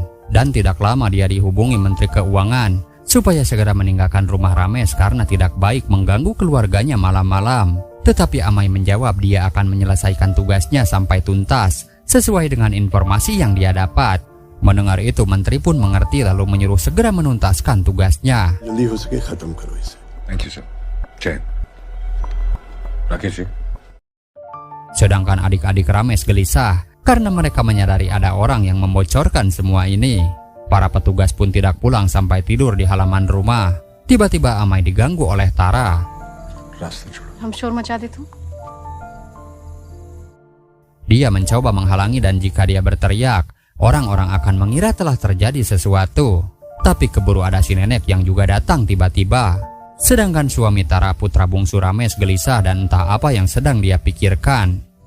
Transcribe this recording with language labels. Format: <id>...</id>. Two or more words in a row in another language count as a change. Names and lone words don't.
<id>Dan tidak lama dia dihubungi Menteri Keuangan supaya segera meninggalkan rumah Ramesh karena tidak baik mengganggu keluarganya malam-malam. Tetapi Amai menjawab dia akan menyelesaikan tugasnya sampai tuntas, sesuai dengan informasi yang dia dapat. Mendengar itu menteri pun mengerti lalu menyuruh segera menuntaskan tugasnya.</id> <en>Thank you, sir. Jai. Rakesh.</en> <id>Sedangkan adik-adik Ramesh gelisah karena mereka menyadari ada orang yang membocorkan semua ini. Para petugas pun tidak pulang sampai tidur di halaman rumah. Tiba-tiba Amai diganggu oleh Tara.</id> <hi>हम शोर मचा दे तू।</hi> <id>Dia mencoba menghalangi dan jika dia berteriak, orang-orang akan mengira telah terjadi sesuatu. Tapi keburu ada si nenek yang juga datang tiba-tiba. Sedangkan suami Tara, putra bungsu Ramesh, gelisah dan entah apa yang sedang dia pikirkan.</id>